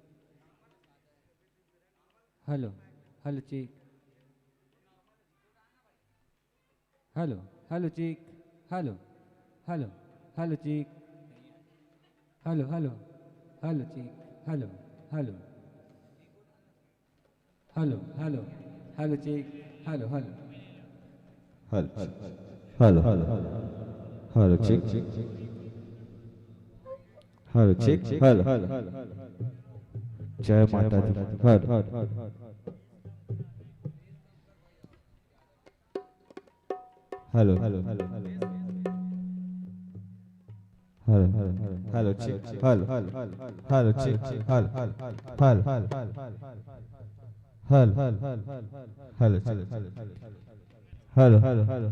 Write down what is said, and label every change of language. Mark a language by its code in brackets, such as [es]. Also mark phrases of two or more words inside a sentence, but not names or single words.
[hi] हेलो हेलो चेक हेलो हेलो चेक हेलो हेलो हेलो चेक हेलो हेलो हेलो चेक हेलो हेलो हेलो हेलो हेलो चेक हेलो हेलो हेलो हेलो चेक हेलो चेक हेलो जय माता दी हेलो हेलो हेलो हेलो चेक हेलो हेलो चेक हेलो हेलो हेलो हेलो